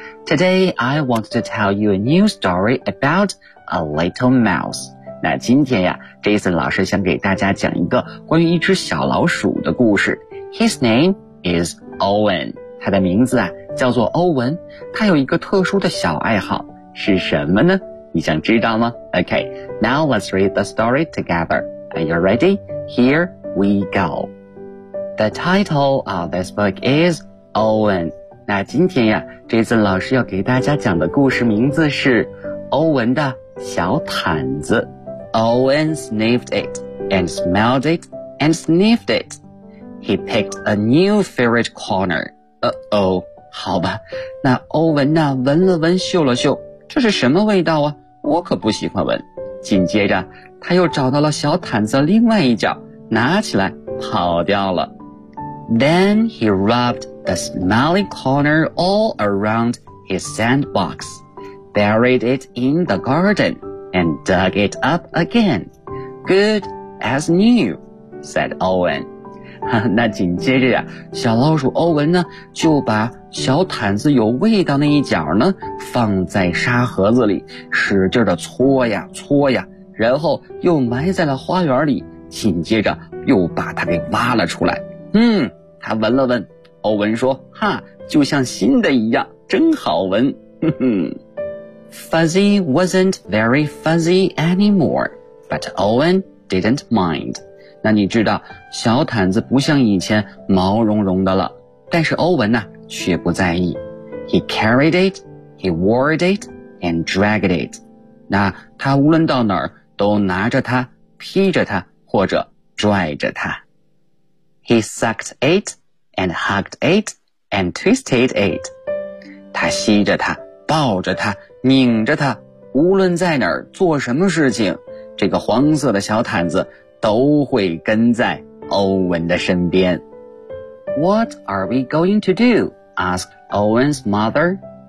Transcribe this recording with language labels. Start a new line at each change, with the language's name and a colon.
English: Today, I want to tell you a new story about a little mouse.
Chinese: 那今天呀 ,Jason 老师想给大家讲一个关于一只小老鼠的故事。
English: His name is Owen.
Chinese: 他的名字啊叫做欧文。他有一个特殊的小爱好，是什么呢？你想知道吗？
English: Okay, now let's read the story together. Are you ready? Here we go. The title of this book is Owen.
Chinese: 那今天呀 ,Jason 老师要给大家讲的故事名字是欧文的小毯子。
English: Owen sniffed it, and smelled it, and sniffed it. He picked a new favorite corner. Uh-oh,
Chinese: 好吧。那欧文呢闻了闻嗅了嗅，这是什么味道啊？我可不喜欢闻。紧接着他又找到了小毯子另外一角，拿起来跑掉了。
English: Then he rubbed the smelly corner all around his sandbox, buried it in the garden, and dug it up again. Good as new, said Owen.
Chinese: 那紧接着呀，小老鼠欧文呢，就把小毯子有味道那一角呢，放在沙盒子里，使劲的搓呀搓呀，然后又埋在了花园里，紧接着又把它给挖了出来。嗯，他闻了闻，欧文说，哈，就像新的一样，真好闻。
English: Fuzzy wasn't very fuzzy anymore, but Owen didn't mind.
Chinese: 那你知道，小毯子不像以前毛茸茸的了，但是欧文呢，却不在意。
English: He carried it, he wore it, and dragged it.
Chinese: 那他无论到哪儿，都拿着它，披着它，或者拽着它。
English: He sucked it, and hugged it, and twisted it.
Chinese: 他吸着它，抱着它，拧着它，无论在哪儿做什么事情，这个黄色的小毯子都会跟在欧文的身边。
English: What are we going to do? Asked Owen's mother.